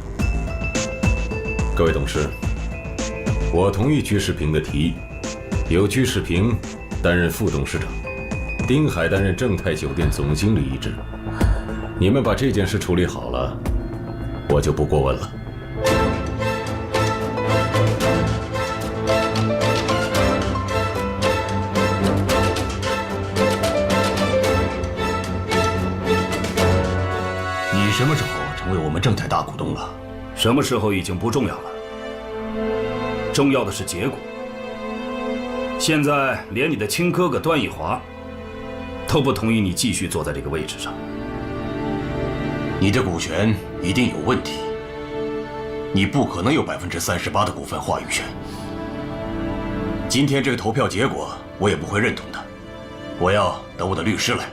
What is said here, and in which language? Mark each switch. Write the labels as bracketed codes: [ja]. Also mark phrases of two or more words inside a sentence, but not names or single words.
[zh] 各位董事，我同意居士平的提議， 由居士平擔任副董事長，丁海擔任正泰酒店總經理一職。你們把這件事處理好了，我就不過問了。你什么时候成为我们正泰大股東了？什麼時候已經不重要了，重要的是結果。現在連你的親哥哥段奕華都不同意你繼續坐在這個位置上。你的股權一定有問題，你不可能有38%的股份話語權。今天這個投票結果我也不會認同的，我要等我的律師來。